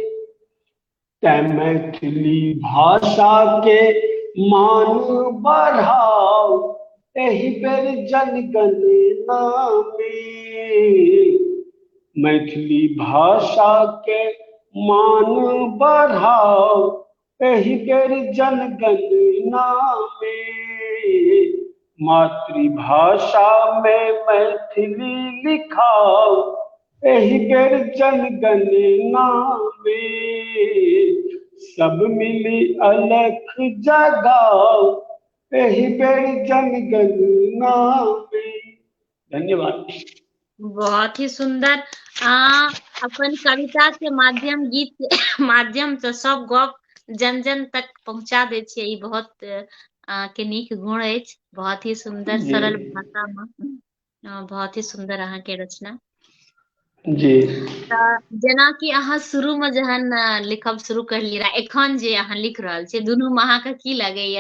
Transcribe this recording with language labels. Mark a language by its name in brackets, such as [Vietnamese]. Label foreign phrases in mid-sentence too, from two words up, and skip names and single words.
[Maithili] तैं मैथिली भाषा के मान बढ़ाओ, एही बेर जनगणना में मैथिली भाषा के मान बढ़ाओ, एही बेर जनगणना में मातृभाषा में मैथिली लिखाओ, एही बेर जनगणना में सब मिली अलख जगाओ, एही बेर जनगणना में। धन्यवाद। बहुत ही सुंदर। अपन कविता के माध्यम, गीत के माध्यम से सब गप जन जन तक पहुंचा दै छियै, ई बहुत के नीक गुण अछि। बहुत ही सुंदर सरल भाषा में बहुत ही सुंदर अहाँ के रचना जी। जेना कि अहाँ शुरू में जहन लिखब शुरू करलियै, एखन जे अहाँ लिख रहल छियै, दुनू में अहाँके की लगैया?